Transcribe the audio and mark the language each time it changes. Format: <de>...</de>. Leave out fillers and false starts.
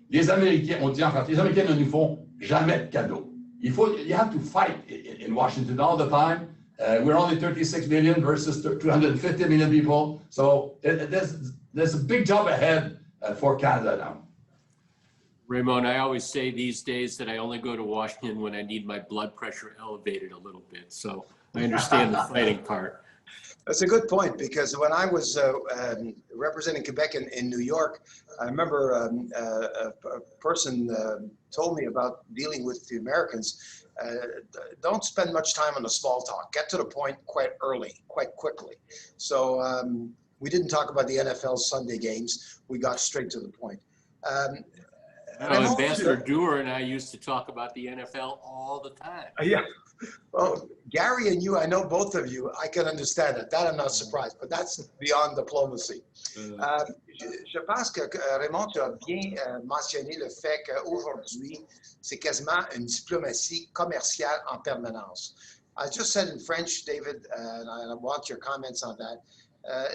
<fr>Les Américains, on dit en français, les Américains ne nous font jamais de cadeaux.</fr> <en>You have to fight in Washington all the time. We're only 36 million versus 250 million people. So there's a big job ahead for Canada now. Raymond, I always say these days that I only go to Washington when I need my blood pressure elevated a little bit. So I understand the fighting part. That's a good point, because when I was representing Quebec in New York, I remember a person told me about dealing with the Americans. Don't spend much time on the small talk. Get to the point quite early, quite quickly. So we didn't talk about the NFL Sunday games. We got straight to the point. Ambassador Dewar and I used to talk about the NFL all the time. Yeah. Well, Gary and you, I know both of you, I can understand it. That I'm not surprised, but that's beyond diplomacy.</en> <fr>Je pense que Raymond, tu as bien mentionné le fait qu'aujourd'hui, c'est quasiment une diplomatie commerciale en permanence.</fr> <en>I just said in French, David, and I want your comments on that.</en>